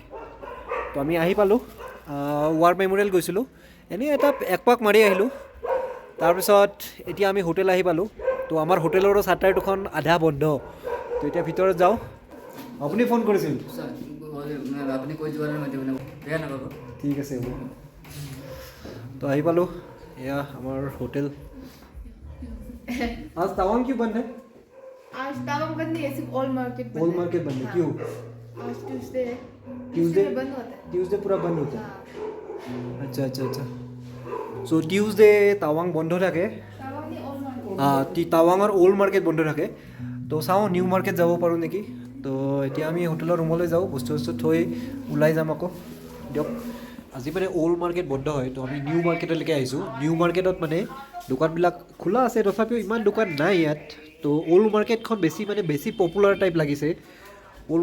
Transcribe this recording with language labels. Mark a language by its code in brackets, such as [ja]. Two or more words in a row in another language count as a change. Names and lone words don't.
[as] তো আমি আহি পালোঁ, ৱাৰ মেম'ৰিয়েল গৈছিলোঁ, এনেই এক পাক মাৰি আহিলোঁ। তাৰপিছত এতিয়া আমি হোটেল আহি পালোঁ। তো আমাৰ হোটেলৰো চাটাৰ দুখন আধা বন্ধ। তো এতিয়া ভিতৰত যাওঁ। আপুনি ফোন কৰিছিল? [hi] আপনি कोई जवाब नहीं देना, बेया ना बाबा। ঠিক আছে হ'ব। তো আহি পালোঁ, এয়া আমাৰ হোটেল। आज टावांग क्यों बंद है? आज टावांग बंद नहीं है, सिर्फ [en] old market [hi] बंद ओल्ड है। मार्केट बंद है, हाँ। क्यों? आज ट्यूसडे है। ट्यूसडे में बंद होता है। ट्यूसडे पूरा बंद होता है। हाँ। [as] আচ্ছা আচ্ছা আচ্ছা চ' টিউজডে টাৱাং বন্ধ থাকে [en] Tawang ni all market. [as] টাৱাঙৰ [en] old market [as] বন্ধ থাকে তো চাওঁ [en] new market [as] যাব পাৰোঁ নেকি তো এতিয়া আমি হোটেলৰ ৰুমলৈ যাওঁ বস্তু চস্তু থৈ ওলাই যাম আকৌ দিয়ক আজি মানে [en] old market [as] বন্ধ হয় তো আমি [en] new marketলৈকে [as] আহিছোঁ [en] new marketত [as] মানে দোকানবিলাক খোলা আছে তথাপিও ইমান দোকান নাই ইয়াত তো [en] old marketখন [as] বেছি [en] popular type [as] লাগিছে অল্ড